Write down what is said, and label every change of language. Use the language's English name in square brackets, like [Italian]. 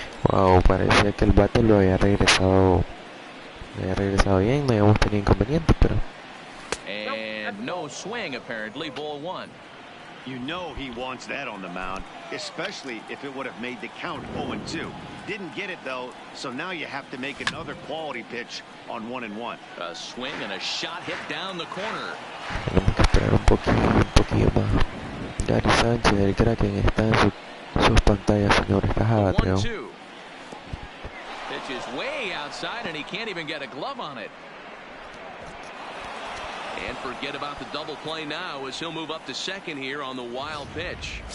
[Spanish] Wow, parecía que el bate lo había regresado bien, no habíamos tenido inconvenientes, pero [English] And no swing apparently, ball 1. You know he wants that on the mound, especially if it would have made the count 0-2. Didn't get it though, so now you have to make another quality pitch on 1-1. A swing and a shot hit down the corner. [Spanish] tenemos que esperar un poquillo más. Gary Sánchez, el Kraken, está en sus pantallas, señores. Cajada, creo. [English] 1-2. Pitch is way outside and he can't even get a glove on it. And forget about the double play now as he'll move up to second here on the wild pitch.